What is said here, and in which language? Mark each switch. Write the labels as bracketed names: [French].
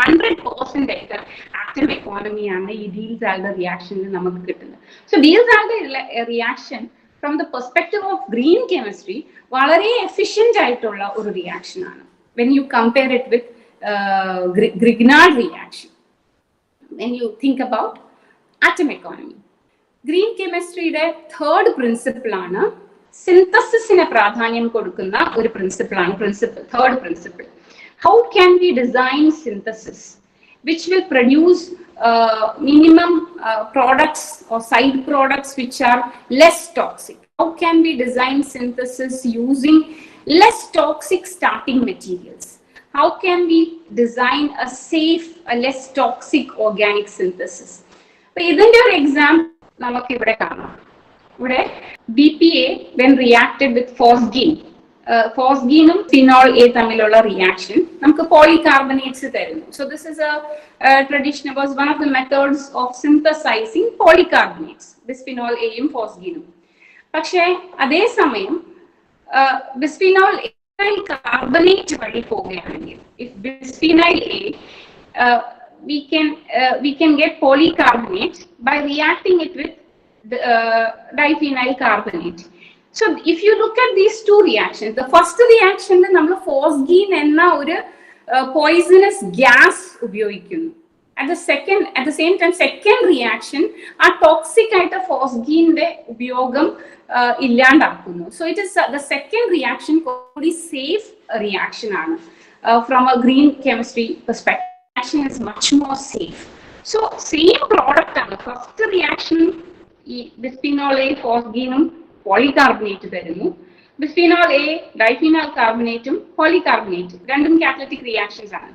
[Malayalam] 100% ആയിട്ട് atom economy ആണ് ഈ ഡീൽസ് ആൽഡർ റിയാക്ഷനിൽ നമുക്ക് കിട്ടുന്നത്. So deals alder reaction [English] from the perspective of green chemistry [Malayalam] വളരെ efficient ആയിട്ടുള്ള ഒരു റിയാക്ഷൻ ആണ് [English] when you compare it with Grignard reaction. When you think about atom economy, [Malayalam] green chemistryയുടെ third principle ആണ് സിന്തസിസിനെ പ്രാധാന്യം കൊടുക്കുന്ന ഒരു third principle. [English] How can we design synthesis which will produce minimum products or side products which are less toxic? How can we design synthesis using less toxic starting materials? How can we design a safe, a less toxic organic synthesis? [Malayalam] So ഇതിന്റെ ഒരു example നമുക്ക് ഇവിടെ കാണാം. ഇവിടെ [English] BPA when reacted with phosgene, [Malayalam] ഫോസ്ഗീനും phenol A തമ്മിലുള്ള reaction നമുക്ക് പോളികാർബണേറ്റ്സ് തരുന്നു. [English] so this is traditional was one of the methods of synthesizing polycarbonates, [Malayalam] bisphenol എയും ഫോസ്ഗീനും. പക്ഷേ അതേസമയം ബിസ്ഫിനോൾ എ കാർബണേറ്റ് വഴി പോവുകയാണെങ്കിൽ, [English] If bisphenol A we can get polycarbonate by reacting it with diphenyl carbonate. So if you look at these two reactions, the first reaction [Malayalam] നമ്മൾ ഫോസ്ഗീൻ എന്ന ഒരു [English] poisonous gas [Malayalam] ഉപയോഗിക്കുന്നു. [English] At the same time second reaction ആ toxic ആയിട്ട് [Malayalam] ഫോസ്ഗീന്റെ ഉപയോഗം ഇല്ലാണ്ടാക്കുന്നു. [English] So it is the second reaction very safe reaction ആണ്. From a green chemistry perspective, reaction is much more safe. So same product ആണ്. [Malayalam] First reaction ഈ bisphenol A ഫോസ്ഗീനും polycarbonate തരുന്നു. ബിസ്ഫീനോൾ A ഡൈഫീനോൾ കാർബണേറ്റും പോളികാർബണേറ്റും രണ്ടും catalytic reactions ആണ്.